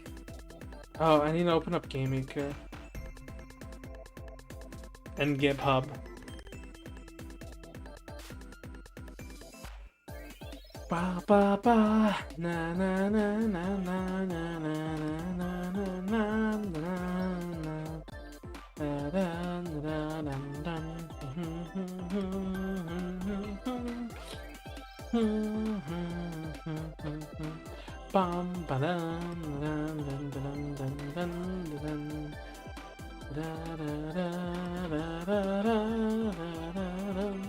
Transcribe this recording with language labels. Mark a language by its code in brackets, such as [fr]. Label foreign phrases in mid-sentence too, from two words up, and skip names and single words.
[en] Oh, I need to open up GameMaker. And GitHub. Ba ba ba na na na na na na na na na na Bum ba dum dum dum dum dum dum dum da da da da da da da.